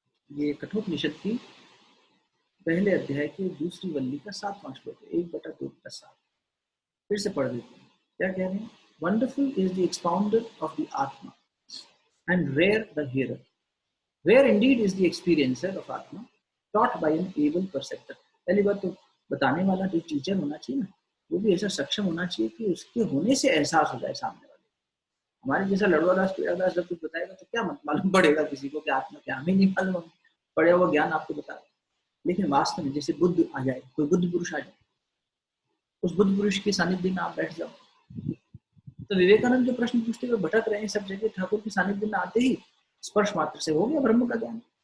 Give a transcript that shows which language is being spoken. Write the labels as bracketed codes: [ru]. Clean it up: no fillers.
[hi] ये कठोपनिषद की पहले अध्याय के दूसरी वल्ली का 7वां श्लोक है, 1/2+7। फिर से पढ़ देते हैं। क्या कह रहे हैं? [en] Wonderful is the expounder of the Atma and rare the hearer. Rare indeed is the experiencer of Atma, taught by an able perceptor. [hi] पहली बात तो बताने वाला जो टीचर होना चाहिए ना, वो भी ऐसा सक्षम होना चाहिए कि उसके होने से एहसास हो जाए सामने वाले। हमारे जैसा लड़वादास पेड़ादास जब कुछ बताएगा तो क्या मालूम पड़ेगा किसी को कि आत्मा क्या, हमें नहीं मालूम, पढ़े हुआ ज्ञान आपको बता। लेकिन वास्तव में जैसे बुद्ध आ जाए, कोई बुद्ध पुरुष आ जाए, उस बुद्ध पुरुष के सानिध्य में आप बैठ जाओ, तो विवेकानंद जो प्रश्न पूछते हुए भटक रहे हैं सब जगह, ठाकुर के सानिध्य में आते ही स्पर्श मात्र से हो गया ब्रह्म का ज्ञान।